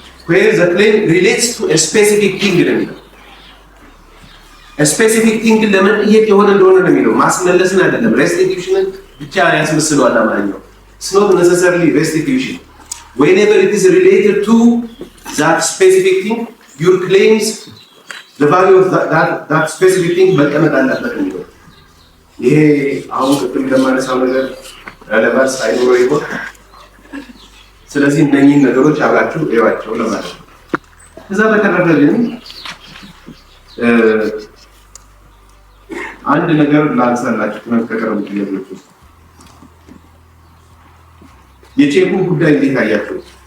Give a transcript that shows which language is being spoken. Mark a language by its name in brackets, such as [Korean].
[English] where the claim relates to a specific thing ነው። a specific thing [Amharic] ለመጠየቅ የሆነ እንደሆነ ነው የሚለው። ማስመለስን አይደለም፣ [English] restitution [Amharic] ብቻ ያስመስለዋል አማርኛው። [English] it's not necessarily restitution. Whenever it is related to that specific thing, your claims, the value of that specific thing [Amharic] መቀመጥ አለበት የሚለው። ይሄ አሁን ቅድም እንደማነሳው ነገር ረለቫንስ አይኖረው ይሆን? ስለዚህ እነኚህን ነገሮች አብራችሁ እዩዋቸው ለማለት ነው። ከዛ በተረፈ ግን አንድ ነገር ላንሳላችሁ ከቀረቡ ጥያቄዎች ውስጥ የቼኩ ጉዳይ እንዴት አያችሁ?